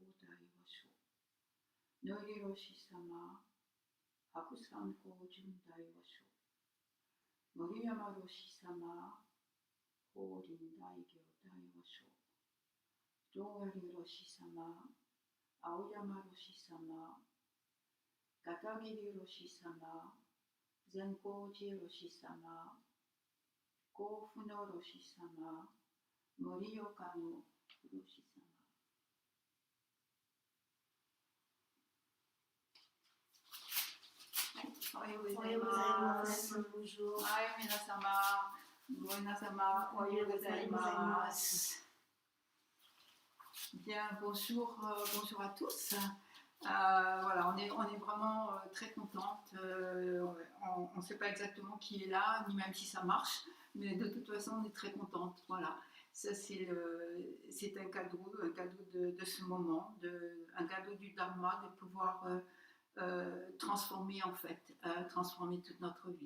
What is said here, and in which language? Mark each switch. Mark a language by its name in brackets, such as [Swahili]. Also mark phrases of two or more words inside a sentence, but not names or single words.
[Japanese] 大和尚、ノイリロシ様、白山高順大和尚、森山ロシ様、法輪大行大和尚、堂狩ロシ様、青山ロシ様、片桐ロシ様、善光寺ロシ様、甲府のロシ様、盛岡のロシ様。おはようございます。はい、皆様、おはようございます。 [French] Bien, bonjour à tous. Voilà, on est vraiment très contente. On ne sait pas exactement qui est là, ni même si ça marche, mais de toute façon, on est très contente. Voilà, ça c'est un cadeau de ce moment, un cadeau du Dharma, de pouvoir transformer en fait, transformer toute notre vie.